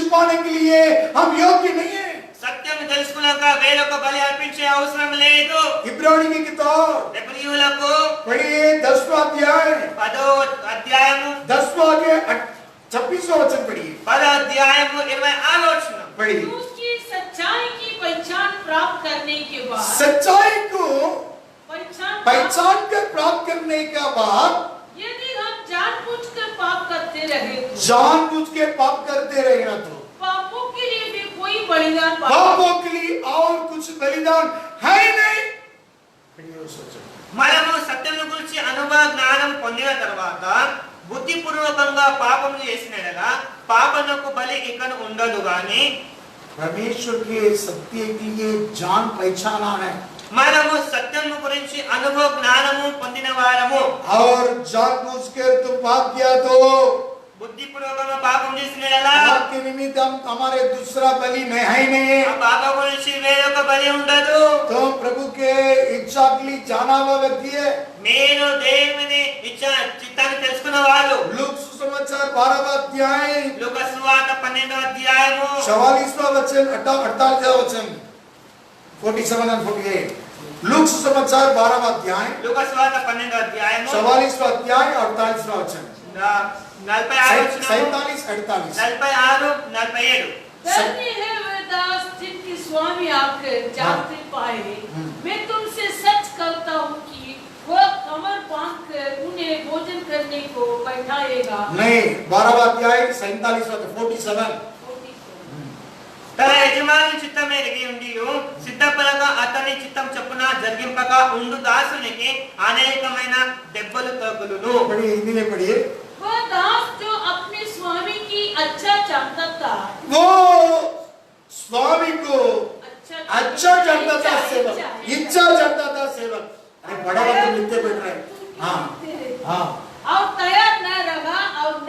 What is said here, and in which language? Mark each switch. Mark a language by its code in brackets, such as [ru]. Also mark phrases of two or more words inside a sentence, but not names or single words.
[hi] जाने के लिए हम योग्य नहीं है। [te] సత్యం తెలుసుకున్నాక వేరొక బలి అర్పించే అవసరం లేదు. [hi] इब्रानी की किताब [te] హెబ్రీయులకు [hi] पढ़िए 10वां अध्याय [te] 10వ అధ్యాయము [hi] 10वां अध्याय 26वां वचन पढ़िए [te] 10వ అధ్యాయము 26వ వచనం [hi] पढ़िए। उसकी सच्चाई की पहचान प्राप्त करने के बाद सच्चाई को पहचान पहचान कर प्राप्त करने के बाद यदि हम जानबूझकर पाप करते रहे तो जानबूझ के पाप करते रहेगा तो पापों के लिए भी कोई बलिदान पापों के लिए और कुछ बलिदान है ही नहीं। पढ़िए उस वचन। [te] మనము సత్యం గురించి అనుభవ జ్ఞానం పొందిన తర్వాత బుద్ధిపూర్వకంగా పాపం చేసినగా పాపనకు బలి ఇకను ఉండదు గాని [hi] परमेश्वर के सत्य के लिए जान पहचाना है [te] మనము సత్యం గురించి అనుభవ జ్ఞానము పొందిన వారము [hi] और जानबूझ कर तुम पाप किया तो [te] బుద్ధిపూర్వకంగా పాపం చేసినలా [hi] आपके निमित्त हम हमारे दूसरा बलि नहीं है ही नहीं। [te] ఆ పాప గురించి వేరొక బలి ఉండదు. [hi] तो प्रभु के इच्छा के लिए जाना हुआ व्यक्ति है। [te] మీరు దేవుని ఇచ్చ చిత్తాన్ని తెలుసుకున్న వాళ్ళు. [hi] लूक सुसमाचार 12वां अध्याय [te] లూకా సువార్త 12వ అధ్యాయము [hi] 44वां वचन 48वां वचन 47 और 48। लूक सुसमाचार 12वां अध्याय [te] లూకా సువార్త 12వ అధ్యాయము [hi] 44वां अध्याय 48वां वचन [te] 46 వచనం 47 48। 46 47. [hi] धन्य है वे दास जिनके स्वामी आकर जागते पाए। मैं तुमसे सच कहता हूँ कि वह कमर बांध कर उन्हें भोजन करने को बैठाएगा। नहीं 12वां अध्याय 47वां 47। [te] తన యజమాని చిత్తం ఎరిగి ఉండియు సిద్ధపడగా అతని చిత్తం చొప్పున జరిగింపక ఉండు దాసునికి అనేకమైన దెబ్బలు తగులును. [hi] पढ़िए हिंदी में पढ़िए। वह दास जो अपने स्वामी की अच्छा चाहता था वो स्वामी को अच्छा जानता था सेवक, इच्छा जानता था सेवक। अरे बड़ा बात तुम लिखते बैठ रहे। हाँ हाँ। और तैयार न रहा और न